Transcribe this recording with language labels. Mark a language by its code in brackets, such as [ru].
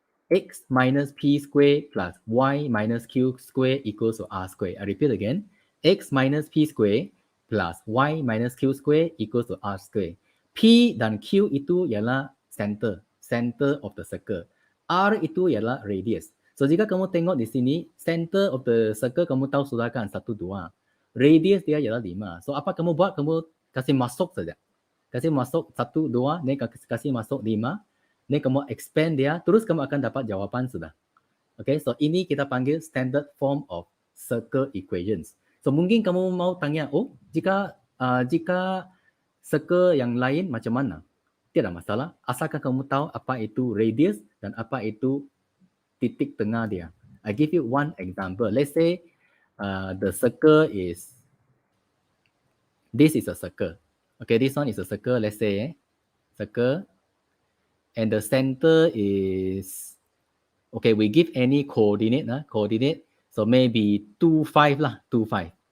[en] X minus p squared plus y minus q squared equals to r squared. I repeat again. X minus p squared plus y minus q squared equals to r squared. [ms] P dan q itu ialah center of the circle. R itu ialah radius. So jika kamu tengok di sini, center of the circle kamu tahu sudah kan 1, 2. Radius dia ialah 5. So apa kamu buat? Kamu kasih masuk saja. Kasih masuk 1, 2, ni kasih masuk 5. Ni kamu expand dia, terus kamu akan dapat jawapan sudah. Okay, so ini kita panggil standard form of circle equations. So mungkin kamu mau tanya, jika circle yang lain macam mana? Tidak masalah, asalkan kamu tahu apa itu radius dan apa itu titik tengah dia. [en] I give you one example. Let's say the circle is, this is a circle. Okay, this one is a circle. Let's say circle. And the center is, okay, we give any coordinate, so maybe 2, 5 lah, 2, 5.